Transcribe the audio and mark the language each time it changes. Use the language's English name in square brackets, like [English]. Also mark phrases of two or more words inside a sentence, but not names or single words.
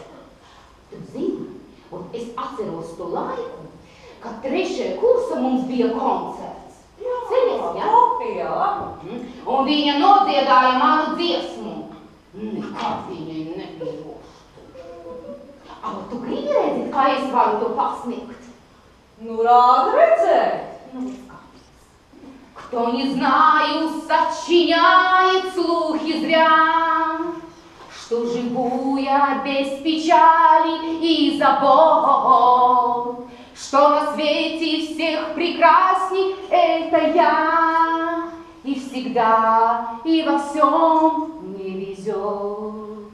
[Latvian] Tu zini, un es atceros to laiku, kad 3. kursa mums bija koncerts. Jā, Opijā. Un viņa nodziedāja manu dziesmu. Nekad viņai nepirostu. Tu gribi redzēt, kā es varu to pasniegt? [Russian] Nu рада рецепт. Ну, кто не знаю, сочиняет слухи зря, что живу я без печали и забот, что на свете всех прекрасней это я, и всегда и во всем мне везет.